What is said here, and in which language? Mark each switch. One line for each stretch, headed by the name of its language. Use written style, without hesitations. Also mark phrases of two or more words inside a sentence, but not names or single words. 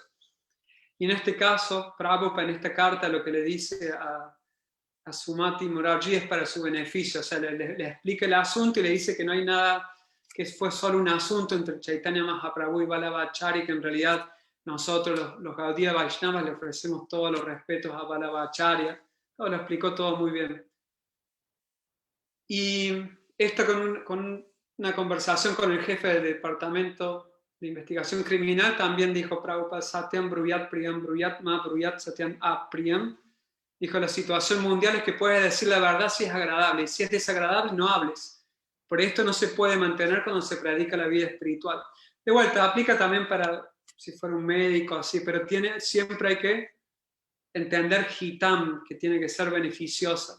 Spanish: Y en este caso, Prabhupada en esta carta lo que le dice a Sumati Morarji es para su beneficio, o sea, le explica el asunto y le dice que no hay nada, que fue solo un asunto entre Chaitanya Mahaprabhu y Vallabhachari, que en realidad nosotros los Gaudiya Vaishnavas le ofrecemos todos los respetos a Vallabhacharya. Lo explicó todo muy bien. Y esto con una conversación con el jefe del departamento de investigación criminal, también dijo Prabhupada:
Sanskrit: Satyam bruyat priyam bruyat ma bruyat satyam apriyam.
Spanish: Dijo, la situación mundial es que puedes decir la verdad si es agradable, y si es desagradable no hables. Por esto no se puede mantener cuando se predica la vida espiritual. De vuelta, aplica también para si fuera un médico así, pero siempre hay que entender hitam, que tiene que ser beneficiosa.